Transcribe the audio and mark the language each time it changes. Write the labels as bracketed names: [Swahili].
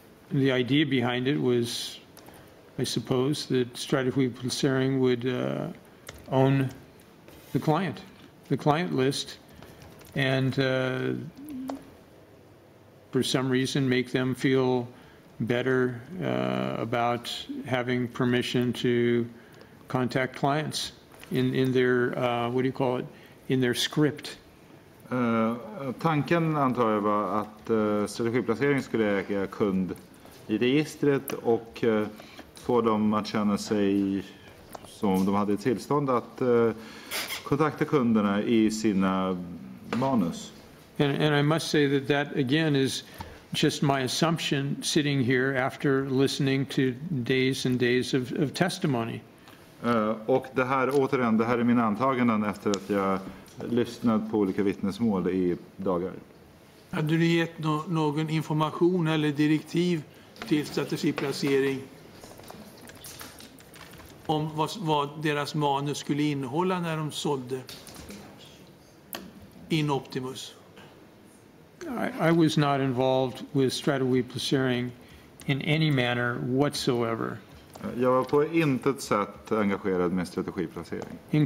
[English] The idea behind it was, I suppose, that strategy placering would own the client list, and for some reason make them feel better about having permission to contact clients in their what do you call it, in their script. [Swedish] Tanken antar jag var att strategiplacering skulle äga kund i registret och få dem att känna sig som de hade tillstånd att kontakta kunderna i sina manus. [English] And I must say that again is just my assumption sitting here after listening to days and days of testimony. [Swedish] Och det här återigen, det här är mina antaganden efter att jag lyssnat på olika vittnesmål i dagar. Hade du gett någon information eller direktiv till strategiplacering om vad deras manus skulle innehålla när de sålde in Optimus? [English] I was not involved with strategy placering in any manner whatsoever. [Swedish] Jag var på intet sätt engagerad med strategiplacering.